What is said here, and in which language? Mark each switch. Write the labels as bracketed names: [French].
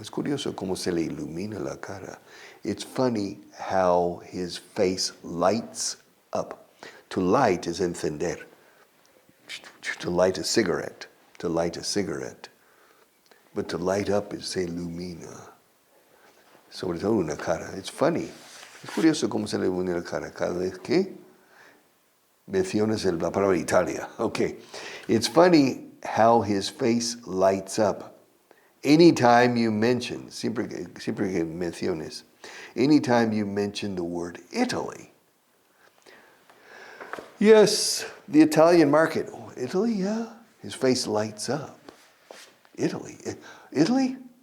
[Spanish] Es curioso cómo se le ilumina la cara. [English] It's funny how his face lights up. To light is encender. To light a cigarette. To light a cigarette. But to light up is [Spanish] se ilumina. Sobre todo una cara. [English] It's funny. [Spanish] Es curioso cómo se le ilumina la cara cada vez que Mencionas la palabra Italia. [English] Okay. It's funny how his face lights up. Anytime you mention, [Spanish] siempre que menciones, [English] anytime you mention the word Italy. Yes, the Italian market. Oh, Italy, yeah. His face lights up. Italy? Italy?